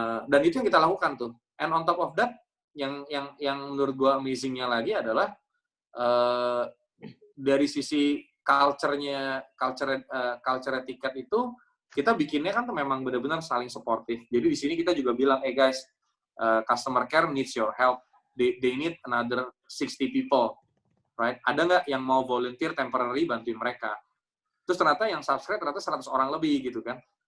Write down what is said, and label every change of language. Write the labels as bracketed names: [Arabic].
[Indonesian] Dan itu yang kita lakukan tuh. [English] And on top of that, [Indonesian] yang menurut gue amazing-nya lagi adalah dari sisi culture tiket itu kita bikinnya kan tuh memang benar-benar saling supportive. Jadi di sini kita juga bilang, [English] guys, customer care needs your help. They need another 60 people [Indonesian] right? Ada nggak yang mau volunteer temporary bantuin mereka? Terus ternyata yang subscribe ternyata 100 orang lebih gitu kan.